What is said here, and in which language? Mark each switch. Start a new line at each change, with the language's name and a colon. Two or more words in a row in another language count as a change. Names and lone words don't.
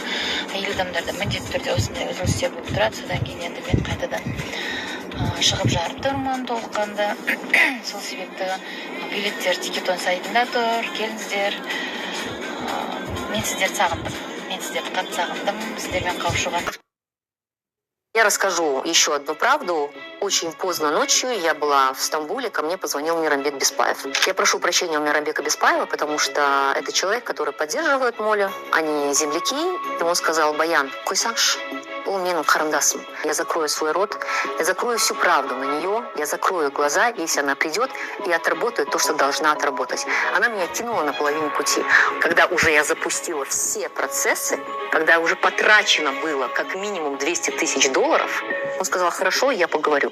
Kazakh: Әйел адамдарда міндетті түрде осындай үзілістер болып тұрады. Содан кейін енді мен қайтадан шығып жарып тұрмын толыққанды. Сол себепті билеттер Тикетон сайтында тұр. Келіңіздер. Мен сіздерді сағындым. Мен сіздерді қатты сағындым. Сіздермен қауышуға.
Russian: Я расскажу еще одну правду. Очень поздно ночью я была в Стамбуле, ко мне позвонил Мирамбек Беспаев. Я прошу прощения у Мирамбека Беспаева, потому что это человек, который поддерживает Молю. Они земляки. И он сказал:
Kazakh: Баян, койсаңшы, ол менің қарындасым.
Russian: Я закрою свой рот, я закрою всю правду на нее, я закрою глаза, если она придет и отработает то, что должна отработать. Она меня кинула на половине пути. Когда уже я запустила все процессы, когда уже потрачено было как минимум $200 000, он сказал: хорошо, я поговорю.